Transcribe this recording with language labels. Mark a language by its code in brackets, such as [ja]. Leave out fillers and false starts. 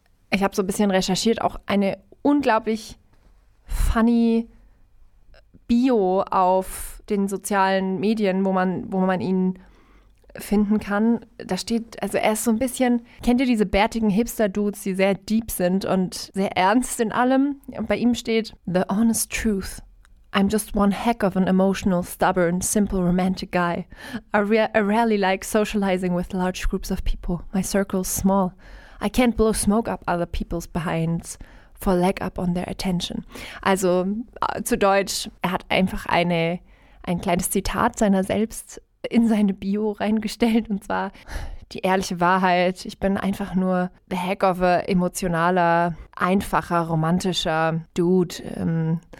[de] Ich habe so ein bisschen recherchiert, auch eine unglaublich funny Bio auf den sozialen Medien, wo man ihn finden kann. Da steht, also er ist so ein bisschen, kennt ihr diese bärtigen Hipster-Dudes, die sehr deep sind und sehr ernst in allem? Und bei ihm steht, [en] "The honest truth. I'm just one heck of an emotional, stubborn, simple, romantic guy. I rarely like socializing with large groups of people. My circle's small. I can't blow smoke up other people's behinds for leg up on their attention." [de] Also zu Deutsch, er hat einfach ein kleines Zitat seiner selbst in seine Bio reingestellt, und zwar die ehrliche Wahrheit. Ich bin einfach nur [en] the heck of a [de] emotionaler, einfacher, romantischer Dude.